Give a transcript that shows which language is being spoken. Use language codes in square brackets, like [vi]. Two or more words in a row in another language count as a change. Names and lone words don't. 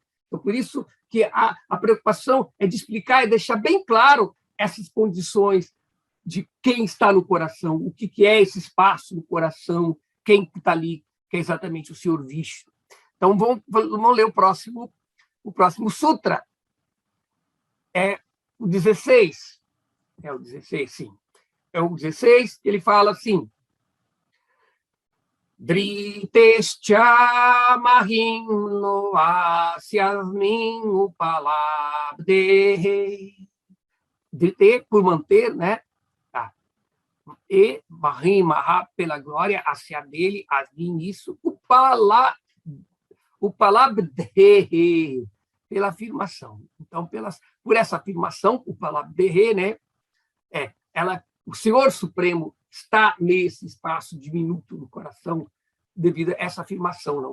[pt] Então, por isso que a preocupação é de explicar e deixar bem claro essas condições de quem está no coração, o que é esse espaço no coração, quem está ali, que é exatamente o Senhor Vishnu. Então, vamos ler o próximo sutra. É o 16. É o 16, sim. É o 16, ele fala assim: [sa] धृतेश्च महिम्नोऽस्यास्मिन्नुपलब्धेः. [pt] Drite, por manter, né? Tá. E mahim, maha, pela glória, asya dele, asmin, isso, upalabde, pela afirmação. Então, por essa afirmação, upalabde, né? O Senhor Supremo está nesse espaço diminuto do coração devido a essa afirmação, não?